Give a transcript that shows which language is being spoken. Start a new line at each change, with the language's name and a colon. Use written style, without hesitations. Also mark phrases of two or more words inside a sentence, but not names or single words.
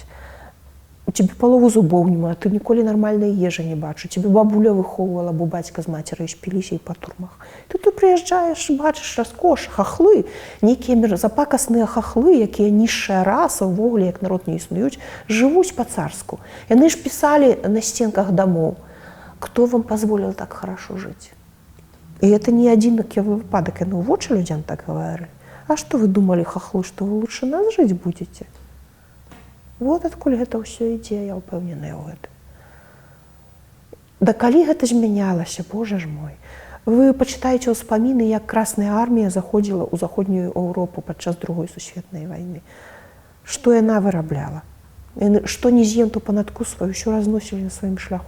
Belarusian: У цябе палову зубоў няма, ты ніколі нармальнай ежы не бачу, цябе бабуля выхоўвала, бо бацька з мацерай шпіліся і па турмах. Ты прыязджаеш, бачыш раскош, хахлы, нейкія запакасныя хахлы, якія нізшая раса, увогуле, як народ не існуюць, жывуць па-царску. Яны ж пісалі на сценках дамоў:
Russian: кто вам позволил так хорошо жить? И это не один выпадок,
Belarusian: яны ў вочы людзям так
Russian: говорили. А что вы думали, хахлы, что вы лучше нас жить будете?
Belarusian: Вот адкуль гэта ўсё ідзе, я ўпэўненая ў гэтым. Да калі гэта змянялася, Боже ж мой. Вы пачытаеце ўспаміны, як Красная армія заходзіла ў заходнюю Еўропу падчас Другой сусветнай вайны. Што яна вырабляла? Што не з'ем, то панадку сваю, ўсё разносілі на сваім шляху.